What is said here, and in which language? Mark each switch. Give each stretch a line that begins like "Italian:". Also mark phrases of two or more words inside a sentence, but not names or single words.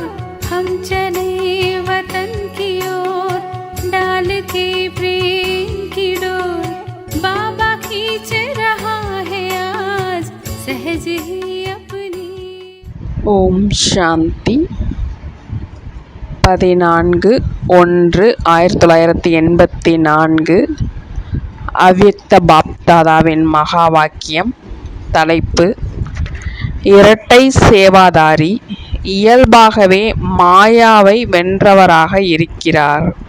Hindi: हम चले वतन की ओर डाल के प्रेम की डोर। बाबा खींच रहा है आज सहज ही अपनी।
Tamil: ஓம் சாந்தி. 14/1/1984 அவ்யக்த பாப்தாதாவின் மகா வாக்கியம். தலைப்பு: இரட்டை சேவாதாரி இயல்பாகவே மாயாவை வென்றவராக இருக்கிறார்.